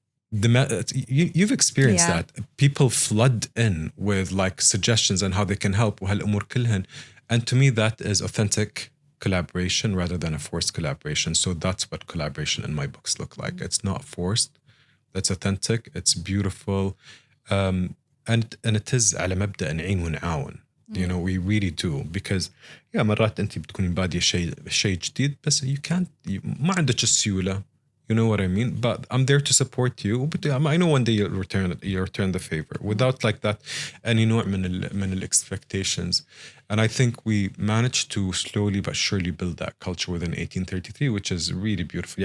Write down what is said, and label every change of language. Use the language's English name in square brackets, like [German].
[English] You've experienced that. People flood in with like suggestions on how they can help. [Arabic] وهالأمور كلهن. [English] And to me, that is authentic collaboration rather than a forced collaboration. So that's what collaboration in my books look like. It's not forced. It's authentic. It's beautiful. And it is [Arabic] على مبدأ نعين ونعاون. [English] You know, we really do, because [Arabic] مرات أنت بتكوني بادية شيء جديد, بس ما عندك السيولة. [English] You know what I mean? But I'm there to support you. But I know one day you'll return the favor without like that any [Arabic] نوع من ال [English] expectations. And I think we managed to slowly but surely build that culture within 1833, which is really beautiful.